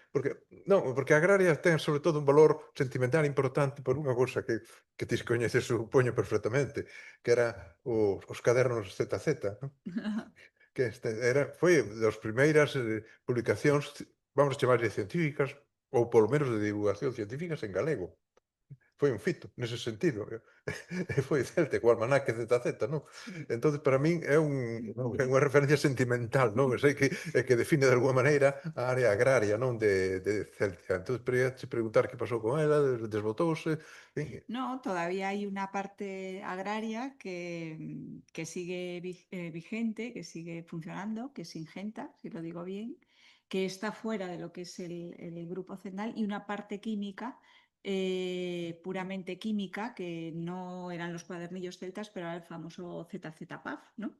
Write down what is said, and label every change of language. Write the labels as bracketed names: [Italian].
[Galician] Porque, non, porque a agraria ten sobre todo un valor sentimental importante por unha cousa que ti coñeces, supoño perfectamente, que era os cadernos ZZ, non? Que foi das primeiras publicacións, vamos chamarlle científicas, ou polo menos de divulgación científicas en galego. Foi un fito nese sentido. E foi Celta, co almanaque ZZ, non? Entonces, para min é unha referencia sentimental, non? Eu sei que define de alguma maneira a área agraria, non? De Celta. Entonces, pero che preguntar que pasou con ela, desbotouse, en fin. [Spanish] No, todavía hay una parte agraria que sigue vigente, que sigue funcionando, que es Singenta, si lo digo bien, que está fuera de lo que es el grupo Cendal, y una parte química, puramente química, que no eran los cuadernillos celtas, pero era el famoso ZZPAF, ¿no?